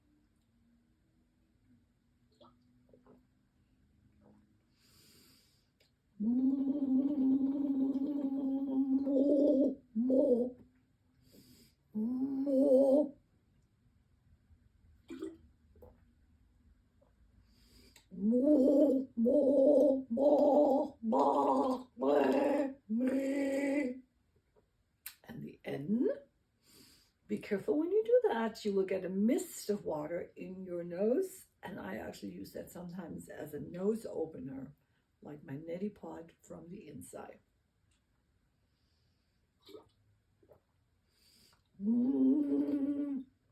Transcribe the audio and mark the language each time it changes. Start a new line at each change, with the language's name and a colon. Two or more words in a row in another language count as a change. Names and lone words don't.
English: Mo, mo, mo. Mo, mo, mo, ma, me, me. And the N. Be careful when you do that. You will get a mist of water in your nose. And I actually use that sometimes as a nose opener, like my neti pot from the inside. Mm.